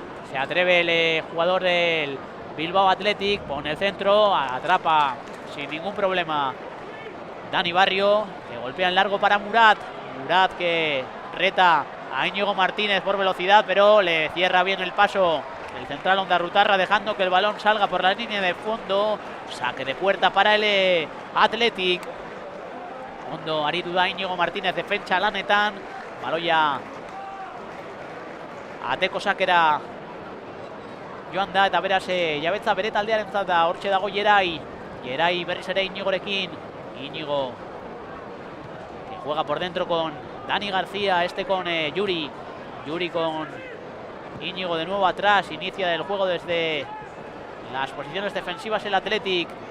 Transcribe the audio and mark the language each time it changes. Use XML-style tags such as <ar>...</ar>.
<es>Se atreve el jugador del Bilbao Athletic, pone el centro, atrapa sin ningún problema Dani Barrio, que golpea en largo para Murat. Murat que reta a Íñigo Martínez por velocidad, pero le cierra bien el paso el central Ondarrutarra, dejando que el balón salga por la línea de fondo. Saque de puerta para el Athletic.</es> <eu>Ondo aritu da Íñigo Martínez, defentsa lanetan, baloia ateko sakera joan da, eta beraz jabetza bere taldearentzat da. Hortxe dago Geray, Geray berriz ere Íñigorekin,</eu> <es>Íñigo que juega por dentro con Dani García, con Yuri, Yuri con Íñigo de nuevo atrás, inicia el juego desde las posiciones defensivas el Athletic.</es>